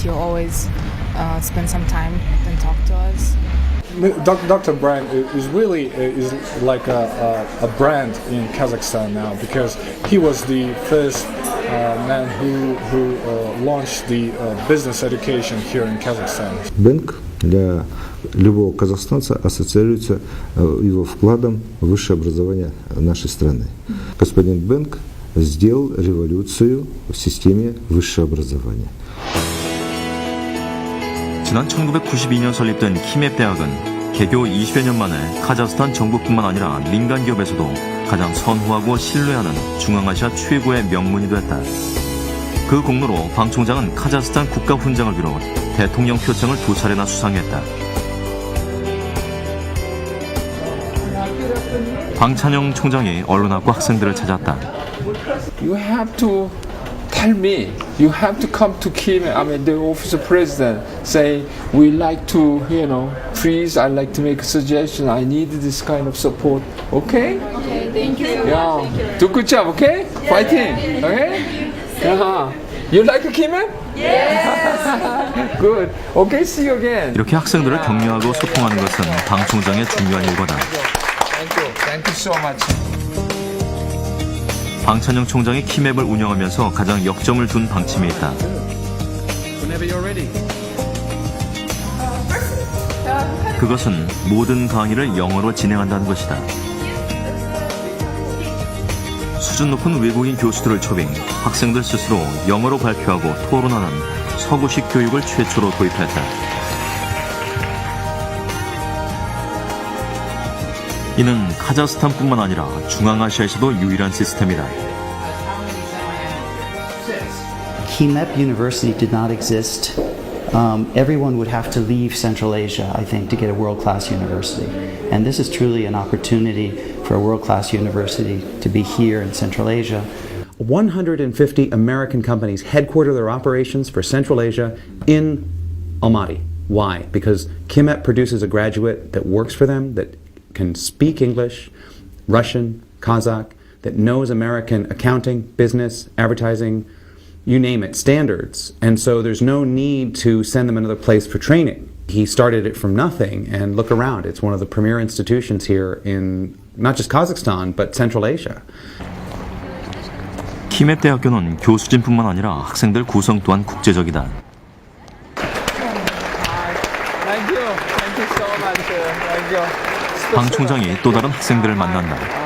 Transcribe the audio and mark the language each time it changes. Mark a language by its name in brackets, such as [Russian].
[English] He'll always spend some time and talk to us. Dr. Brian is really is like a brand in Kazakhstan now, because he was the first man who launched the business education here in Kazakhstan. [Russian] Бэнк для любого казахстанца ассоциируется его вкладом в высшее образование нашей страны. Господин Бэнк сделал революцию в системе высшего образования. [Korean] 지난 1992년 설립된 키맵대학은 개교 20여 년 만에 카자흐스탄 정부뿐만 아니라 민간 기업에서도 가장 선호하고 신뢰하는 중앙아시아 최고의 명문이 됐다. 그 공로로 방 총장은 카자흐스탄 국가훈장을 비롯 대통령 표창을 2차례나 수상했다. 방찬영 총장이 언론학과 학생들을 찾았다. [English] You have to tell me. You have to come to Kim, the office of president, say we like to, please, I like to make a suggestion. I need this kind of support. Okay? Okay, thank you. Yeah. Do good job. Okay? Yeah. Fighting. Okay? Yeah. You like Kim? Yes. Good. Okay. See you again. [Korean] 이렇게 학생들을 격려하고 소통하는 것은 방 총장의 중요한 일과다. [English] Thank you. Thank you so much. [Korean] 방찬영 총장이 키맵을 운영하면서 가장 역점을 둔 방침이 있다. 그것은 모든 강의를 영어로 진행한다는 것이다. 수준 높은 외국인 교수들을 초빙, 학생들 스스로 영어로 발표하고 토론하는 서구식 교육을 최초로 도입했다. 이는 카자흐스탄뿐만 아니라 중앙아시아에서도 유일한 시스템이다. [English] KMEP University did not exist. Everyone would have to leave Central Asia, I think, to get a world-class university. And this is truly an opportunity for a world-class university to be here in Central Asia. 150 American companies headquarter their operations for Central Asia in Almaty. Why? Because KMEP produces a graduate that works for them, that can speak English, Russian, Kazakh, that knows American accounting, business, advertising, you name it, standards. And so there's no need to send them another place for training. He started it from nothing, and look around. It's one of the premier institutions here in not just Kazakhstan, but Central Asia. [Korean] 키맵 대학교는 교수진뿐만 아니라 학생들 구성 또한 국제적이다. [English] Thank you. Thank you so much. Thank you. [Korean] 방 총장이 또 다른 학생들을 만난다.